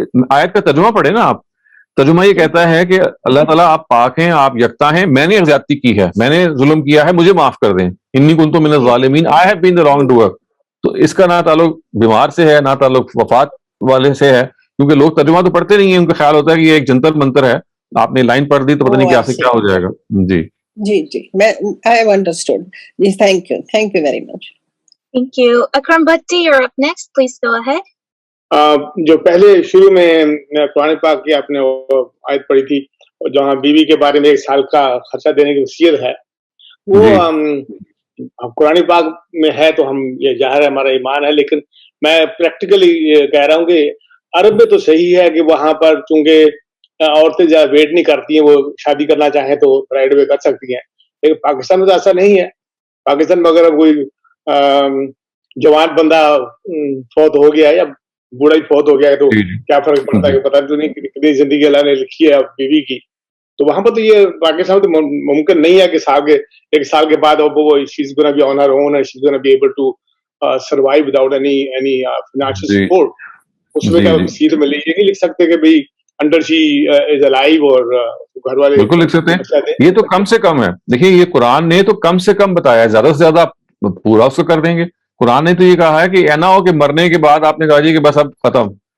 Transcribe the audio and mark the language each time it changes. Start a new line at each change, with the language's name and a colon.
Urdu: آیت کا ترجمہ پڑھے نا آپ. ترجمہ یہ کہتا ہے کہ اللہ تعالیٰ آپ پاک ہیں, آپ یکتا ہیں, میں نے زیادتی کی ہے, میں نے ظلم کیا ہے, مجھے معاف کر دیں.
Arabic: انی کنت من الظالمین,
English: I have been the wrongdoer.
Urdu: تو اس کا نہ تعلق بیمار سے ہے, نہ تعلق وفات والے سے ہے, کیونکہ لوگ ترجمہ تو پڑھتے نہیں ہیں, ان کا خیال ہوتا ہے کہ یہ ایک جنتر منتر ہے, آپ نے لائن پڑھ دی تو پتہ نہیں کیا سے کیا ہو جائے گا. جی جی میں
English: I have understood.
Urdu: جی
English: thank you very much. Thank you. Akram Bhatti, you're up next. Please go ahead.
Urdu: جو پہلے شروع میں قرآن پاک کی آپ نے آیت پڑھی تھی, جہاں بیوی کے بارے میں 1 سال کا خرچہ دینے کی وصیت ہے, وہ قرآن پاک میں ہے تو ہم یہ ظاہر ہے ہمارا ایمان ہے, لیکن میں پریکٹیکلی کہہ رہا ہوں کہ عرب میں تو صحیح ہے کہ وہاں پر چونکہ عورتیں زیادہ ویٹ نہیں کرتی ہیں, وہ شادی کرنا چاہیں تو رائٹ وے کر سکتی ہیں, لیکن پاکستان میں تو ایسا نہیں ہے. پاکستان میں اگر کوئی جوان بندہ فوت ہو گیا یا بوڑھا ہی فوت ہو گیا ہے تو کیا فرق پڑتا ہے, پتہ تو نہیں کتنی زندگی اللہ نے لکھی ہے بیوی کی. تو وہاں پر تو یہ پاکستان میں تو ممکن نہیں ہے کہ 1 سال کے بعد وہ
English: she's gonna be on her own and she's gonna be able to survive without any financial support.
Urdu: اس میں کیا وصیت میں یہ نہیں لکھ سکتے کہ بھئی
English: under she is alive,
Urdu: اور گھر والے بالکل لکھ سکتے ہیں. یہ تو کم سے کم ہے. دیکھیں یہ قرآن نے تو کم سے کم بتایا ہے, زیادہ سے زیادہ پورا اس کو کر دیں گے. قرآن نے تو یہ کہا ہے کہ ایسا ہو کہ مرنے کے بعد آپ نے کہا جی کہ بس اب ختم.